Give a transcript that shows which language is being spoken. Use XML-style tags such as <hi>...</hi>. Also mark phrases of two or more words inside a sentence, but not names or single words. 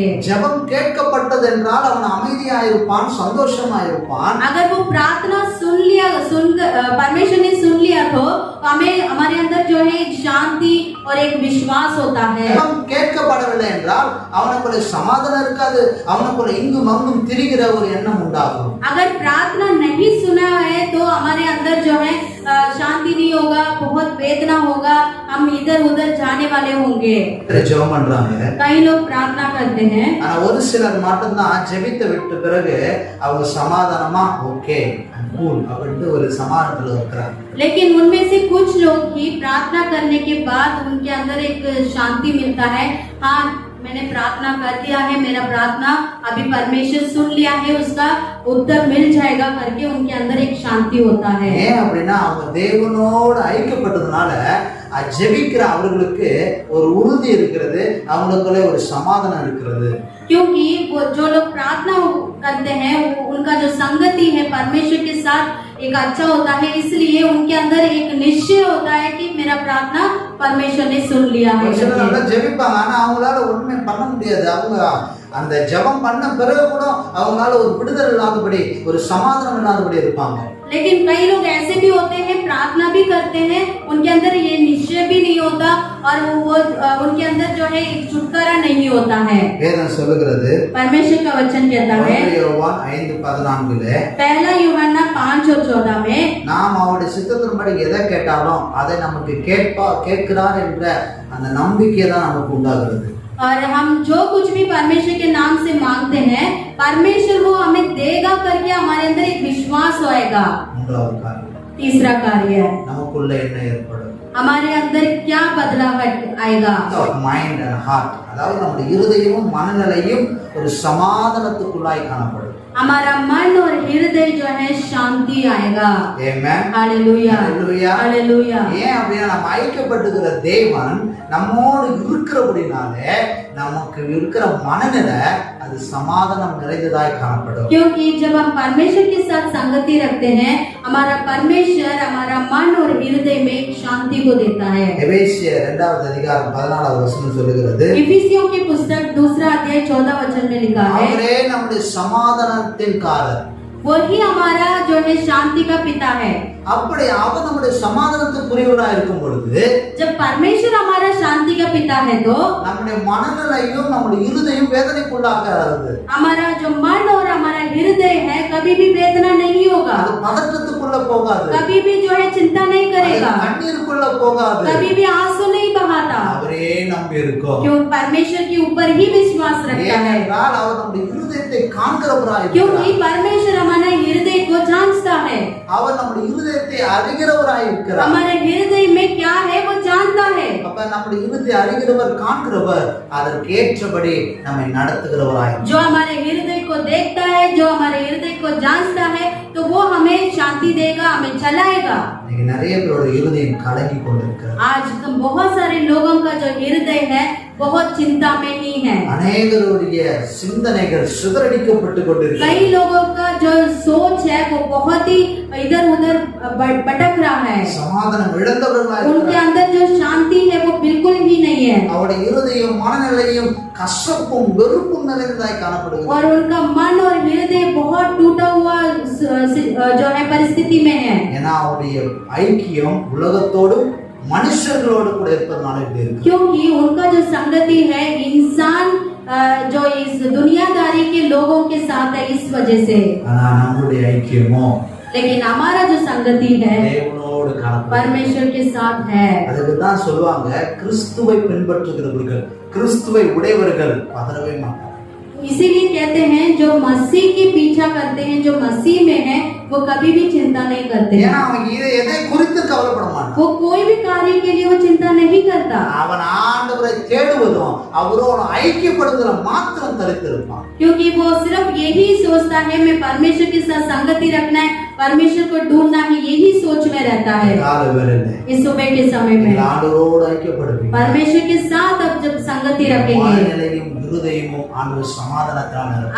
<ta>ஜெபம் கேட்கப்பட்டது என்றால் அவன் அமைதியாயிருப்பான், சந்தோஷமாயிருப்பான்.</ta> <hi>अगर वो प्रार्थना परमेश्वर ने सुन लिया तो हमें हमारे अंदर जो है एक शांति और एक विश्वास होता है।</hi> <ta>ஜெபம் கேட்கப்படவில்லை என்றால் அவனுக்குள்ள சமாதானம் இருக்காது, அவனுக்குள்ள இங்கும் அங்கும் திரிகிற ஒரு எண்ணம் உண்டாகும்.</ta> <hi>अगर प्रार्थना नहीं सुना है तो हमारे अंदर जो है शांति नहीं होगा, बहुत वेदना होगा, हम इधर उधर जाने वाले होंगे।</hi> <ta>ஜெபம் பண்றாங்க,</ta> <hi>कई लोग प्रार्थना करते हैं,</hi> <ta>ஆனா ஒரு சிலர் மட்டும்தான் ஜெபித்து விட்ட பிறகு அவங்க சமாதானமா</ta> <en>okay cool</en> <ta>அப்படின்ட்டு ஒரு சமாதானத்துல இருக்கிறாங்க.</ta> <hi>लेकिन उनमें से कुछ लोग ही प्रार्थना करने के बाद उनके अंदर एक शांति मिलता है। हाँ, मैंने प्रार्थना कर दिया है, मेरा प्रार्थना अभी परमेश्वर सुन लिया है, उसका उत्तर मिल जाएगा करके उनके अंदर एक शांति होता है।</hi> <ta>ஏன் அப்படின்னா அவங்க தேவனோடு ஐக்கியப்பட்டதுனால ஜெபிக்கிற அவர்களுக்கு ஒரு உறுதி இருக்கிறது, அவங்களுக்குள்ள ஒரு சமாதானம் இருக்கிறது.</ta> <hi>क्योंकि वो जो लोग प्रार्थना करते हैं उनका जो संगति है परमेश्वर के साथ एक अच्छा होता है, इसलिए उनके अंदर एक निश्चय होता है कि मेरा प्रार्थना परमेश्वर ने सुन लिया है।</hi> <ta>ஒரு சிலர் நல்லா ஜெபிப்பாங்க, ஆனா அவங்களால ஒண்ணுமே பண்ண முடியாது. அவங்க அந்த ஜெபம் பண்ண பிறகு கூட அவங்களால ஒரு விடுதலை இல்லாதபடி, ஒரு சமாதானம் இல்லாதபடி இருப்பாங்க.</ta> <hi>लेकिन कई लोग ऐसे भी होते हैं, प्रार्थना भी करते हैं, उनके अंदर ये निश्चय भी नहीं होता और वो उनके अंदर जो है एक छुटकारा नहीं होता है।</hi> <ta>வேதம் சொல்லுகிறது,</ta> <hi>परमेश्वर का वचन कहता है,</hi> <ta>யோவான் 5:14</ta> <hi>पहला यूहन्ना 5:14 में,</hi> <ta>நாம் அவருடைய சித்தத்தின்படி எதை கேட்டாலும் அதை நமக்கு கேட்கிறார் என்ற அந்த நம்பிக்கை தான் நமக்கு உண்டாகிறது.</ta> <hi>और हम जो कुछ भी परमेश्वर के नाम से मांगते हैं परमेश्वर वो हमें देगा करके हमारे अंदर एक विश्वास होएगा।</hi> <ta>மூன்றாவது காரியம்,</ta> <hi>तीसरा कार्य है</hi> <ta>நமக்குள்ள என்ன ஏற்படும்,</ta> <hi>हमारे अंदर क्या बदलाव आएगा।</hi> <en>mind and heart,</en> <ta>அதாவது நம்முடைய இருதயமும் மனநிலையும் ஒரு சமாதானத்துக்குள்ளாய் காணப்படும்.</ta> <hi>हमारा मन और हृदय जो है शांति आएगा।</hi> <ta>ஆமென்,</ta> <hi>हालेलुया,</hi> <ta>ஹalleluya,</ta> <hi>हालेलुया।</hi> <ta>ஏன் அப்படின்னா நம்ம ஐக்கியப்பட்டிருக்கிற தேவன் நம்மோடு இருக்கிறபடினாலே நமக்கு இருக்கிற மனநிலை அது சமாதானம் நிறைந்ததாய் காணப்படும்.</ta> <hi>क्योंकि जब हम परमेश्वर के साथ संगति रखते हैं हमारा परमेश्वर हमारा मन और हृदय में एक शांति को देता है।</hi> <ta>எபேசியர் 2:14 சொல்லுகிறது,</ta> <hi>इफिसियों की पुस्तक 2:14 में लिखा है,</hi> <ta>அவரே நம்முடைய சமாதானத்தின் காரர்,</ta> <hi>वही हमारा जो है शांति का पिता है।</hi> <ta>அப்படி அவர் நம்முடைய சமாதானத்துக்குரியவராய் இருக்கும் பொழுது</ta> <hi>जब परमेश्वर हमारा शांति का पिता है तो</hi> <ta>நம்முடைய மனநிலையும் நம்முடைய இருதயம் வேதனைக்குள்ளாகாது,</ta> <hi>हमारा जो मन और हमारा हृदय है कभी भी वेदना नहीं होगा,</hi> <ta>அது பதற்றத்துக்குள்ள போகாது,</ta> <hi>कभी भी जो है चिंता नहीं करेगा,</hi> <ta>கண்ணீருக்குள்ள போகாது,</ta> <hi>कभी भी आंसू नहीं बहाता।</hi> <ta>அவரே நம்பி இருக்கோம்.</ta> <hi>क्यों? परमेश्वर के ऊपर ही विश्वास रखता है,</hi> <ta>ஏனென்றால் அவர் நம்முடைய இருதயத்தை காண்கிறவராய்</ta> <hi>क्योंकि</hi> <ta>இருக்கிறார்.</ta> <hi>परमेश्वर हमारा हृदय को जानता है,</hi> <ta>அவர் நம்முடைய இருதயத்தை அறிகிறவராய் இருக்கிறார்.</ta> <hi>हमारे हृदय में क्या है वो जानता है।</hi> <ta>அப்ப நம்முடைய இருதயத்தை அறிகிறவர், காண்கிறவர், அதற்கு ஏற்றபடி நம்மை நடத்துகிறவராய்.</ta> <hi>जो हमारे हृदय को देखता है, जो हमारे हृदय को जानता है तो वो हमें शांति देगा, हमें चलाएगा।</hi> <ta>இன்னைக்கு நிறைய பேரோட இருதயம் கலங்கி கொண்டிருக்கிறது.</ta> <hi>आज बहुत सारे लोगों का जो हृदय है बहुत चिंता में ही है।</hi> <ta>அநேகருடைய சிந்தனைகள் சிதறடிக்கப்பட்டு கொண்டிருக்கிறது.</ta> <hi>कई लोगों का जो सोच है वो बहुत ही इधर उधर भटक रहा है,</hi> <ta>சமாதானம் இழந்தவர்களாய்</ta> <hi>उनके</hi> <ta>இருக்கிறார்கள்.</ta> <hi>अंदर जो शांति है वो बिल्कुल ही नहीं है</hi> <ta>அவருடைய இருதயம் மனநிலையும் கசப்பும் வெறுப்பும் நிறைந்ததாய் காணப்படுகிறது.</ta> <hi>और उनका मन और हृदय बहुत टूटा हुआ जो है परिस्थिति में है।</hi> <ta>ஏன்னா அவருடைய ஐக்கியம் உலகத்தோடும் மனுஷர்களோடு கூட இருப்பதனால இப்படி இருக்கு.</ta> <hi>क्योंकि उनका जो संगति है इंसान जो इस दुनियादारी के लोगों के साथ है, इस वजह से।</hi> <ta>ஆனா நம்முடைய ஐக்கியமோ</ta> <hi>लेकिन हमारा जो संगति है</hi> <ta>தேவனோடு காணப்படுகிறது.</ta> <hi>परमेश्वर के साथ है।</hi> <ta>அதுக்கு தான் சொல்லுவாங்க, கிறிஸ்துவை பின்பற்றுகிறவர்கள், கிறிஸ்துவை உடையவர்கள் பதறவே மாட்டாங்க.</ta> <hi>इसीलिए कहते हैं जो मसीह की पीछा करते हैं, जो मसीह में है वो कभी भी चिंता नहीं करते हैं।</hi> <ta>ஏன்னா அவன் எதை குறித்து கவலைப்பட மாட்டான்.</ta> <hi>वो कोई भी कार्य के लिए वो चिंता नहीं करता,</hi> <ta>அவன் ஆண்டவரை தேடுவதும் அவரோடு ஐக்கியப்படுவதில் மாத்திரம் தரித்திருப்பான்.</ta> <hi>क्योंकि वो सिर्फ यही सोचता है मैं परमेश्वर के साथ संगति रखना है, परमेश्वर को ढूंढना है, यही सोच में रहता है।</hi> <ta>கால வேளையிலே</ta> <hi>इस सुबह के समय में</hi> <ta>ஆண்டவரோடு ஐக்கியப்படுவீங்க,</ta> <hi>परमेश्वर के साथ अब जब संगति रखेंगे</hi> <ta>மனநிலையும் இருதயமும் ஆண்டவர் சமாதானத்தால் நிரப்புவார்.</ta>